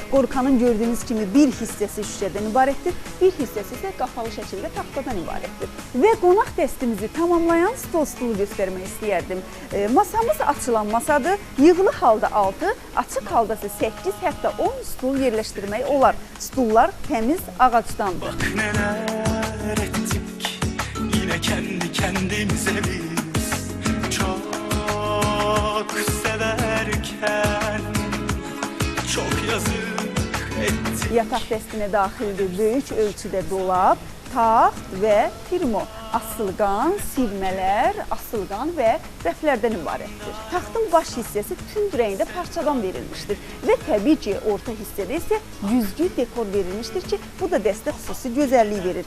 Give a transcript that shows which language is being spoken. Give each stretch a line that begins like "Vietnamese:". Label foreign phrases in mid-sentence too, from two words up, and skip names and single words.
Azerbaijani: Qorkanın gördüyünüz kimi bir hissəsi şüşədən ibarətdir, bir hissəsi isə qapalı şəkildə taxtadan ibarətdir. Və qonaq dəstimizi tamamlayan stolu göstərmək istəyərdim. Masamız açılan masadır. Yığılı halda 6, açıq halda isə 8, hətta 10 stul yerləşdirmək olar. Stullar təmiz ağacdandır.
Turkish: Bak neler ettik yine kendi kendimize biz çok severken çok yazık ettik.
Azerbaijani: Yataq dəstinə daxildir böyük ölçüdə dolab, taxt və firmo. Asılqan, silmələr, asılqan və rəflərdən ibarətdir. Taxtın baş hissəsi tünd rəngdə parçadan verilmişdir və təbii ki, orta hissədə isə güzgü dekor verilmişdir ki, bu da dəstə xüsusi gözəllik verir.